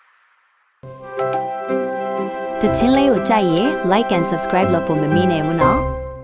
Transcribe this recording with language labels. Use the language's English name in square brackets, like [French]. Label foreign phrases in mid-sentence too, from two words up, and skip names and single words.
[Burmese] The ချင်းလေးကိုကြိုက်ရင် [English] like and subscribe [Burmese] လုပ်ဖို့မမေ့နဲ့ဘူးနော်